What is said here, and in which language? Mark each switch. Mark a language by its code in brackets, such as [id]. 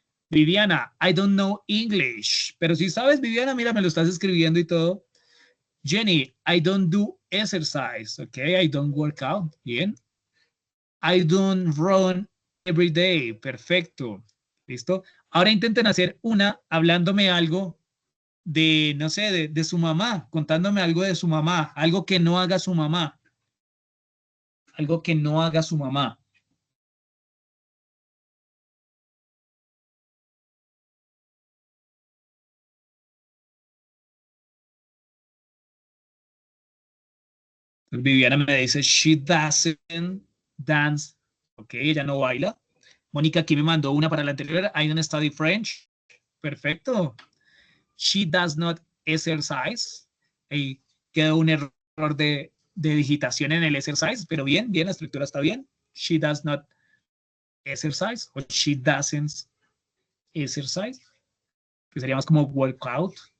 [en] Viviana, I don't know English. [es] Pero si sabes, Viviana, mira, me lo estás escribiendo y todo. [en] Jenny, I don't do exercise. Okay, I don't work out. Bien. I don't run every day. Perfecto. ¿Listo? [es] Ahora intenten hacer una hablándome algo de, no sé, de su mamá, contándome algo de su mamá, algo que no haga su mamá. Algo que no haga su mamá. [en] Viviana [es] me dice, [en] she doesn't dance. [es] Ok, ella no baila. Mónica aquí me mandó una para la anterior. [en] I don't study French. [es] Perfecto. [en] She does not exercise. [es] Ahí queda un error de digitación en el exercise, pero bien, la estructura está bien. [en] She does not exercise o she doesn't exercise, [es] que sería más como [en] workout.